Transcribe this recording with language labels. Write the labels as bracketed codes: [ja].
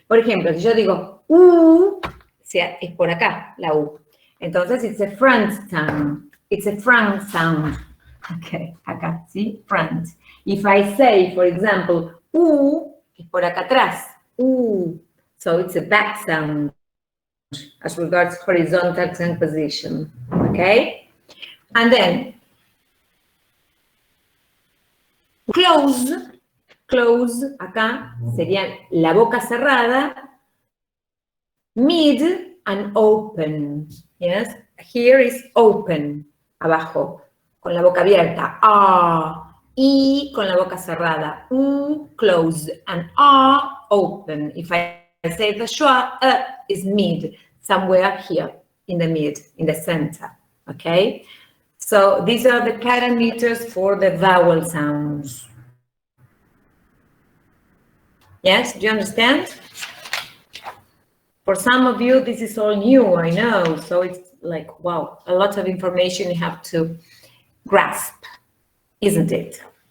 [es] Por ejemplo, si yo digo U, es por acá, la U. Entonces, [en] it's a front tongue. It's a front sound. Okay, [es] acá, ¿sí? [en] Front. If I say, for example, U, [es] es por acá atrás. [en] U. So it's a back sound as regards horizontal tongue position. Okay? And then, close, [es] acá, sería la boca cerrada, [en] mid and open. Yes? Here is open. [es] Abajo, con la boca abierta, y con la boca cerrada, [en] close, and open. If I say the schwa, is mid, somewhere here, in the mid, in the center, okay? So these are the parameters for the vowel sounds. Yes, do you understand? For some of you, this is all new, I know, so it's like, wow, a lot of information you have to grasp, isn't it?